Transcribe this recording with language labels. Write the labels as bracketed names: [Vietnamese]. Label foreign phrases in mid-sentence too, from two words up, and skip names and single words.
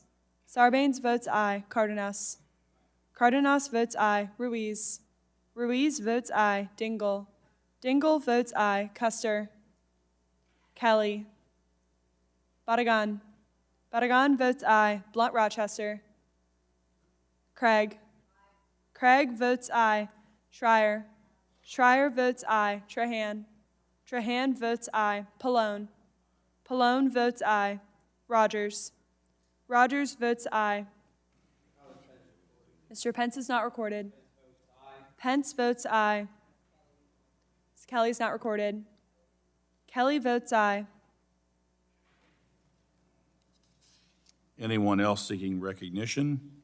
[English] Sarbanes votes aye. Cardenas. Cardenas votes aye. Ruiz. Ruiz votes aye. Dingle. Dingle votes aye. Custer. Kelly. Badagan. Badagan votes aye. Blunt Rochester. Craig. Craig votes aye. Schreier. Schreier votes aye. Trahan. Trahan votes aye. Pallone. Pallone votes aye. Rodgers. Rodgers votes aye. Mr. Pence is not recorded. Pence votes aye. Ms. Kelly's not recorded. Kelly votes aye. Anyone else seeking recognition?